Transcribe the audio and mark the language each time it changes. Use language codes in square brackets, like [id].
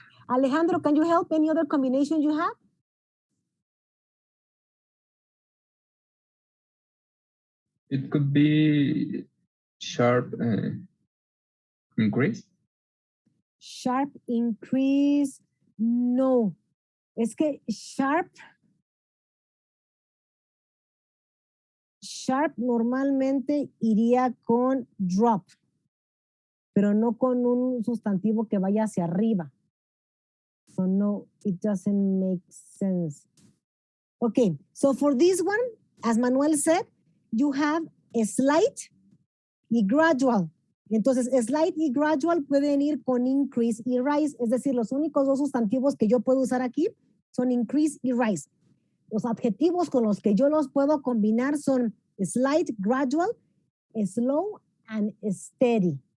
[en] Alejandro, can you help? Any other combination you have? It could be sharp increase. Sharp increase. No. [es] Es que sharp normalmente iría con drop, pero no con un sustantivo que vaya hacia arriba. [en] So no, it doesn't make sense. Okay, so for this one, as Manuel said, you have a slight y gradual. [es] Entonces, slight y gradual pueden ir con increase y rise. Es decir, los únicos dos sustantivos que yo puedo usar aquí son increase y rise. Los adjetivos con los que yo los puedo combinar son slight, gradual, slow, and steady.